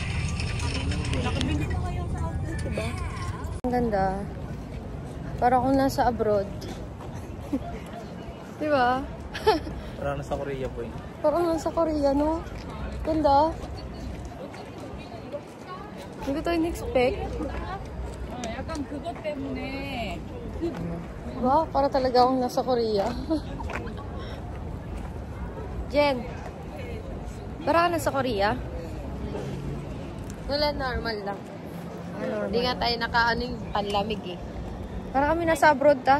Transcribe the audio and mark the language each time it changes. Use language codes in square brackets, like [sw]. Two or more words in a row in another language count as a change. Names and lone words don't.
[tl] Nakabili na kayo sa outlet, diba? Ang ganda. Para akong nasa abroad. Diba? Parang nasa Korea po yun. Parang nasa Korea, no? Ganda. Hindi ko ito in-expect. [ko] 약간 그것 때문에 [tl] Diba? Para talaga akong nasa Korea. Jen, para ka nasa Korea? Wala, normal lang. Hindi nga tayo nakaano yung panlamig eh. Para kami nasa abroad, ta?